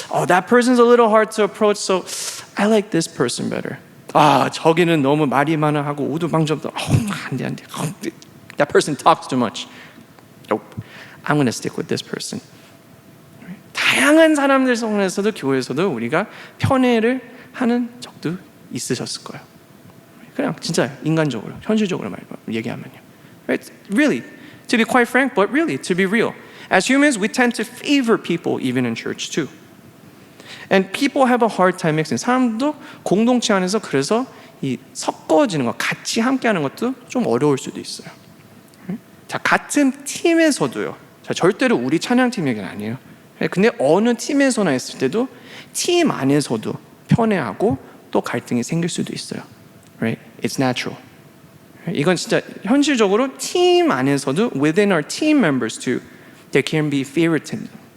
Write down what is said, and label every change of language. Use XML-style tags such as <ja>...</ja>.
<en>That person's a little hard to approach, so I like this person better.</en> <ko>저기는 너무 말이 많아 하고 우두방정도 안 돼.</ko> <en>That person talks too much. Nope. I'm going to stick with this person.</en> <ko>다양한 사람들 속에서도 교회에서도 우리가 편애를 하는 적도 있으셨을 거예요. 그냥 진짜 인간적으로, 현실적으로 얘기하면요.</ko> <en>Right? Really, to be quite frank, but really, to be real. As humans, we tend to favor people even in church too. And people have a hard time mixing.</en> <ko>사람도 공동체 안에서 그래서 이 섞어지는 것, 같이 함께하는 것도 좀 어려울 수도 있어요. 자, 같은 팀에서도요. 자, 절대로 우리 찬양팀 얘기는 아니에요. 근데 어느 팀에서나 있을 때도 팀 안에서도 편애하고 또 갈등이 생길 수도 있어요.</ko> <en>Right? It's natural.</en> <ko>이건 진짜 현실적으로 팀 안에서도</ko> <en>within our team members too, there can be favoritism.</en>